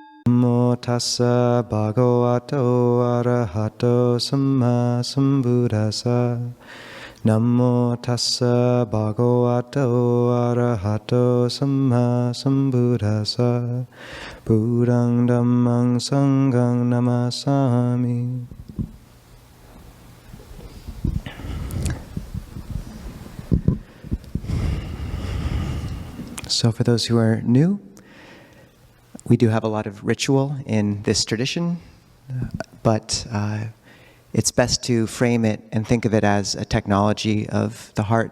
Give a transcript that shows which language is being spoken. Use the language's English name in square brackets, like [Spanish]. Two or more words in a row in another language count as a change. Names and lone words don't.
[Pali] Namo tassa bhagavato arahato samma sambuddhassa. Namo tassa bhagavato arahato samma sambuddhassa. Buddhang dhammang sanghang namasami. [English] So for those who are new, we do have a lot of ritual in this tradition, but it's best to frame it and think of it as a technology of the heart.